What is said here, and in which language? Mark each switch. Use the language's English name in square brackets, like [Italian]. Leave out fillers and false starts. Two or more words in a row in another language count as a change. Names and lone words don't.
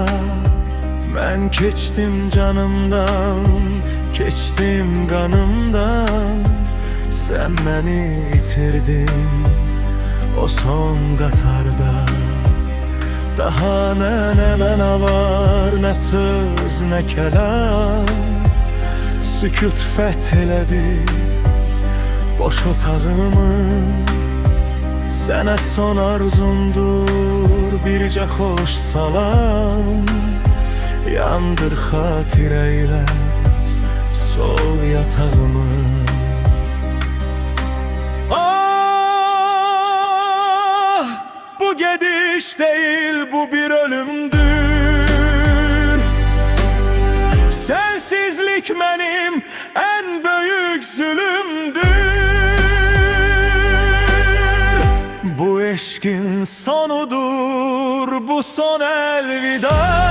[Turkish] Ben keçtim canımdan, keçtim kanımdan. [Azerbaijani] Sen beni itirdin o son qatarda. Daha ne məna var, ne söz, ne kelam. Sükut fəth elədi boş otağımı. Sənə son arzumdur bircə xoş salam. Yandır xatirə ilə sol yatağımı. [Turkish] Ah, bu gediş değil, bu bir ölümdür. Sensizlik mənim en büyük zulümdür. [Azerbaijani] Bu eşkin sonudur, bu son elvida.